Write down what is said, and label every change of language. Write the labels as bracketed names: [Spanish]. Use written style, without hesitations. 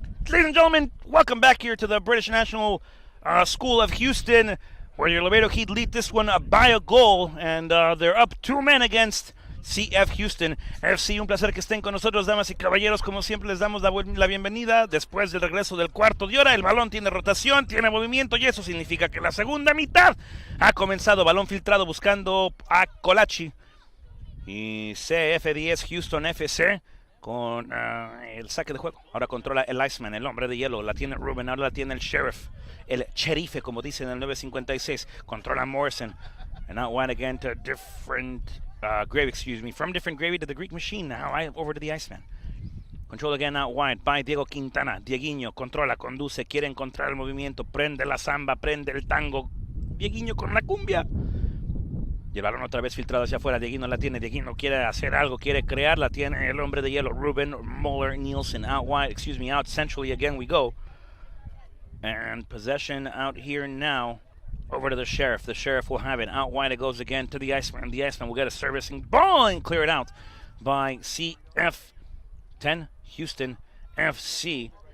[English] Ladies and gentlemen, welcome back here to the British National School of Houston, where your Laredo Heat lead this one by a goal, and they're up 2 men against CF Houston FC. [Spanish] Un placer que estén con nosotros, damas y caballeros. Como siempre, les damos la bienvenida después del regreso del cuarto de hora. El balón tiene rotación, tiene movimiento, y eso significa que la segunda mitad ha comenzado. Balón filtrado buscando a Colachi y CF10 Houston FC con el saque de juego. Ahora controla el Iceman, el hombre de hielo. La tiene Ruben, ahora la tiene el Sheriff, el Sherife, como dicen en el 956. Controla Morrison. [English] And out wide again to different Gravy, from different Gravy to the Greek Machine. Now over to the Iceman. Control again out wide by Diego Quintana. [Spanish] Dieguinho controla, conduce, quiere encontrar el movimiento. Prende la samba, prende el tango. Dieguinho con la cumbia. Y el balón otra vez filtrado hacia afuera. Dieguinho la tiene. Dieguinho quiere hacer algo, quiere crear. La tiene el hombre de hielo, Ruben Muller Nielsen. [English] Out wide, out centrally again we go. And possession out here now. Over to the Sheriff. The Sheriff will have it. Out wide it goes again to the Iceman. The Iceman will get a servicing ball and clear it out by CF10 Houston FC.